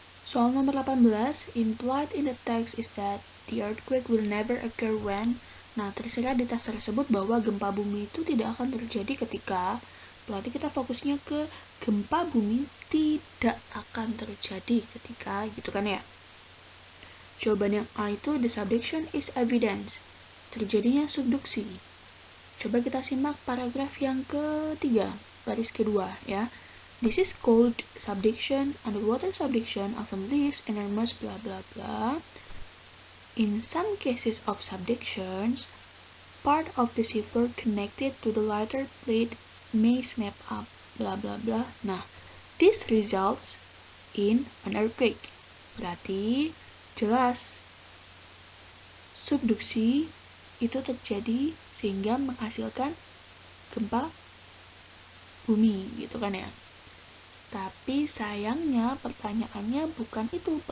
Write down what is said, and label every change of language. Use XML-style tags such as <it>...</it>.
<id>Soal nomor 18,</id> <en>implied in the text is that the earthquake will never occur when.</en> <id>Nah, tersirat di teks tersebut bahwa gempa bumi itu tidak akan terjadi ketika. Berarti kita fokusnya ke gempa bumi tidak akan terjadi ketika, gitu kan ya. Jawaban yang A itu</id> <en>the subduction is evidence.</en> <id>Terjadinya subduksi. Coba kita simak paragraf yang ketiga, baris kedua ya.</id> <en>This is called subduction. Underwater subduction often leaves enormous blah blah blah. In some cases of subductions, part of the seafloor connected to the lighter plate may snap up blah blah blah.</en> <id>Nah,</id> <en>this results in an earthquake.</en> <id>Berarti jelas subduksi itu terjadi sehingga menghasilkan gempa bumi gitu kan ya. Tapi sayangnya pertanyaannya bukan itu.</id>